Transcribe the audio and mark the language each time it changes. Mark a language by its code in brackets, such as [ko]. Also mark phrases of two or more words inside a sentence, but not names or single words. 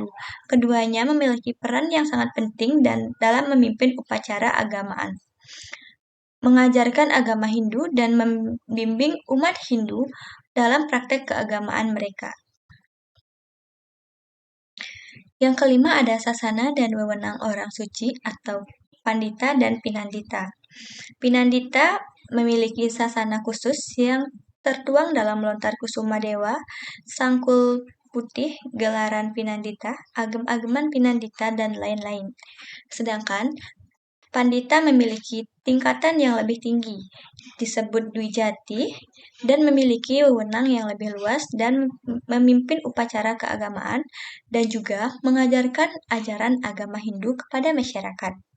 [id] Keduanya memiliki peran yang sangat penting dan dalam memimpin upacara agamaan, mengajarkan agama Hindu dan membimbing umat Hindu dalam praktek keagamaan mereka. Yang kelima ada sasana dan wewenang orang suci atau pandita dan pinandita. Pinandita memiliki sasana khusus yang tertuang dalam lontar kusuma dewa, sangkul putih, gelaran pinandita, agem-ageman pinandita, dan lain-lain. Sedangkan pandita memiliki tingkatan yang lebih tinggi, disebut Dwijati, dan memiliki wewenang yang lebih luas dan memimpin upacara keagamaan dan juga mengajarkan ajaran agama Hindu kepada masyarakat.